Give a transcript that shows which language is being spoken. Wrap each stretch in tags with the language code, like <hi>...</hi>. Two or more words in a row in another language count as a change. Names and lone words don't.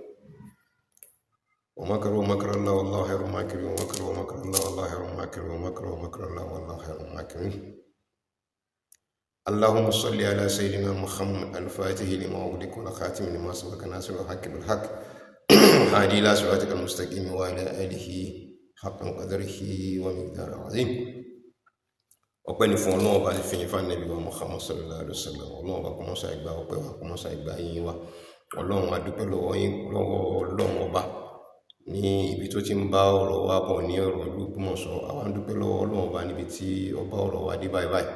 <ar>ومكروا مكر الله والله خير الماكرين، ومكروا مكر الله والله خير الماكرين، ومكروا مكر الله والله خير الماكرين. اللهم صل على سيدنا محمد الفاتح لما أغلق والخاتم لما سبق ناصر الحق بالحق هادي إلى صراطك المستقيم وعلى آله حق قدره ومقدار عظيم.</ar> <yo>ọpẹ́ ni fún Ọlọ́run ọba fìyìn fún Ànábì wa Muhammad</yo> <ar>صلى الله عليه وسلم.</ar> <yo>Ọlọ́run ọba kó mọ́sá ìgbà ọpẹ́ wa, kó mọ́sá ìgbà yín wa. Ọlọ́run a dúpẹ́ lọ́wọ́ yín, lọ́wọ́ Ọlọ́run ọba ní ibi tó ti ń bá ọ̀rọ̀ wa bọ̀ ní ọ̀rọ̀ ìlú Ògbómọ̀ṣọ́. Àwa ń dúpẹ́ lọ́wọ́ Ọlọ́run ọba níbi tí ọba ọ̀rọ̀ wa dé báyìí báyìí.</yo>